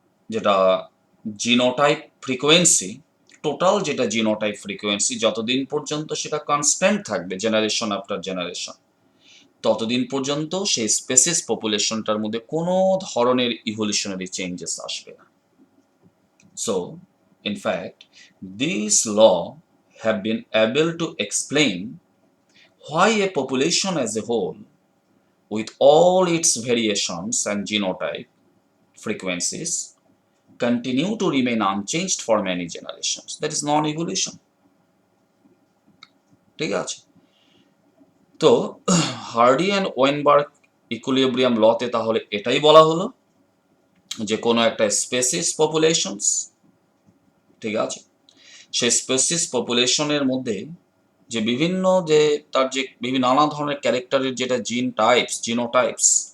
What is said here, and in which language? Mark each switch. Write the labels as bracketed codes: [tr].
[bn] যেটা genotype frequency, total যেটা genotype frequency যতদিন পর্যন্ত সেটা কনস্ট্যান্ট থাকবে জেনারেশন আফটার জেনারেশন, ততদিন পর্যন্ত সেই স্পেসিস পপুলেশনটার মধ্যে কোনো ধরনের ইভলিউশনারি চেঞ্জেস আসবে না। [en] So in fact these law have been able to explain why a population as a whole with all its variations and genotype frequencies continue to remain unchanged for many generations. That is non-evolution. [bn] ঠিক আছে? তো hardy and Weinberg equilibrium লতে তাহলে এটাই বলা হলো যে কোনো একটা স্পেসিস পপুলেশনস, ঠিক আছে, সেই স্পেসিস পপুলেশনের মধ্যে যে বিভিন্ন যে তার যে বিভিন্ন নানা ধরনের ক্যারেক্টারের যেটা জিনোটাইপস,